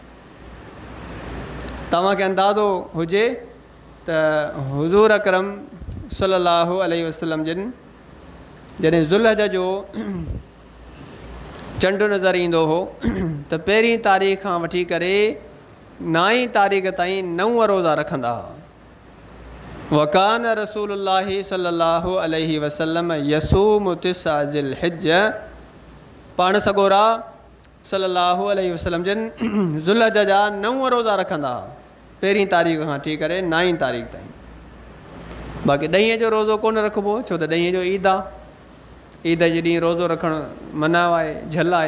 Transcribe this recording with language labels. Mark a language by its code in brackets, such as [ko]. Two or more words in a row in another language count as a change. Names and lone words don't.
[sd] तव्हांखे अंदाज़ो हुजे त हुज़ूर अकरम [ar] صلى الله عليه وسلم [sd] जिन जॾहिं ज़ुल्हज जो चंडु नज़र ईंदो हो त पहिरीं तारीख़ खां वठी करे 9 तारीख़ ताईं 9 रोज़ा रखंदा हुआ। [ar] وكان رسول الله صلى الله عليه وسلم يصوم تسعة ذي الحجة. [sd] पाण सगोरा [ar] صلى الله عليه وسلم [sd] जिन ज़ुल्हज जा 9 रोज़ा रखंदा हुआ, पहिरीं तारीख़ खां वठी करे 9 तारीख़ ताईं। बाक़ी 10 जो रोज़ो कोन रखिबो, छो त 10 जो ईद आहे, ईद जे ॾींहुं रोज़ो रखणु मना आहे, झल आहे।